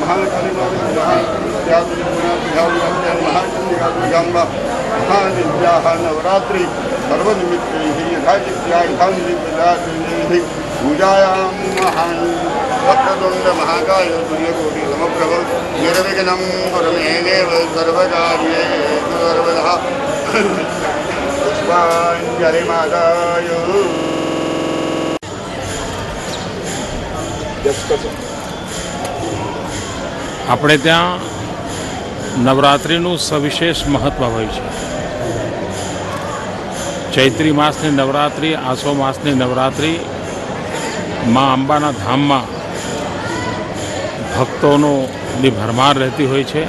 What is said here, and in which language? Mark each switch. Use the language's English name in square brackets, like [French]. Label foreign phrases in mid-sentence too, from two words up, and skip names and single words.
[Sanskrit] महाचंद्रिका महानिद्याः नवरात्रि सर्वनिमित्तैः यथाचित्यायथानिमित्तैः पूजायां महान् वक्रतुण्ड महाकाय सूर्यकोटि समप्रभ निर्विघ्नं कुरु मे देव सर्वकार्येषु सर्वदा पुष्पाञ्जलिमादाय। [Gujarati] આપણે ત્યાં નવરાત્રિનું સવિશેષ મહત્ત્વ હોય છે. ચૈત્રી માસની નવરાત્રિ, આસો માસની નવરાત્રિ મા અંબાના ધામમાં ભક્તોની ભરમાર રહેતી હોય છે.